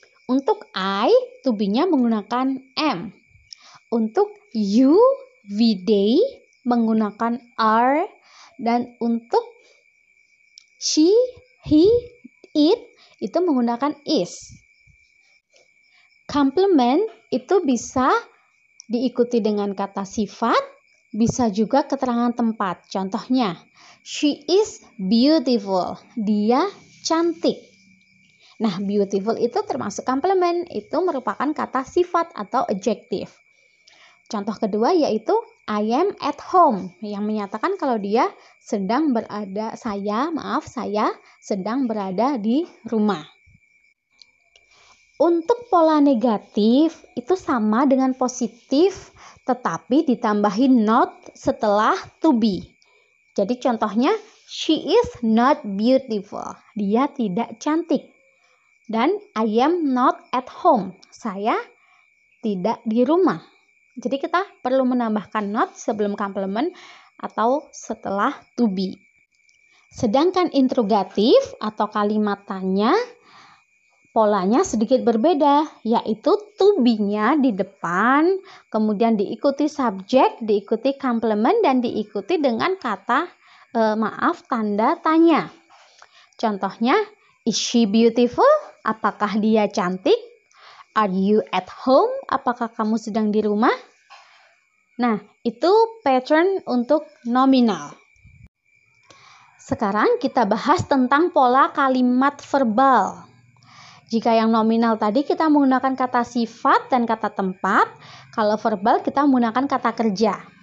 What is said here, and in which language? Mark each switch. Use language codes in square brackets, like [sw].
[id] Untuk I, to be-nya menggunakan am. Untuk you, we, they menggunakan are. Dan untuk she, he, it itu menggunakan is. Complement itu bisa diikuti dengan kata sifat, bisa juga keterangan tempat. [en] Contohnya, she is beautiful. [id] Dia cantik. Nah, beautiful itu termasuk complement. Itu merupakan kata sifat atau adjective. Contoh kedua yaitu [en] I am at home, [id] yang menyatakan kalau dia sedang berada, saya sedang berada di rumah. Untuk pola negatif itu sama dengan positif, tetapi ditambahin not setelah to be. [en] Jadi contohnya, she is not beautiful. [id] Dia tidak cantik. Dan [en] I am not at home. [id] Saya tidak di rumah. Jadi kita perlu menambahkan not sebelum complement atau setelah to be. Sedangkan interrogatif atau kalimat tanya, polanya sedikit berbeda, yaitu to be-nya di depan, kemudian diikuti subjek, diikuti complement, dan diikuti dengan kata tanda tanya. [en] Contohnya, is she beautiful? [id] Apakah dia cantik? [en] Are you at home? [id] Apakah kamu sedang di rumah? Nah, itu pattern untuk nominal. Sekarang kita bahas tentang pola kalimat verbal. Jika yang nominal tadi kita menggunakan kata sifat dan kata tempat, kalau verbal kita menggunakan kata kerja.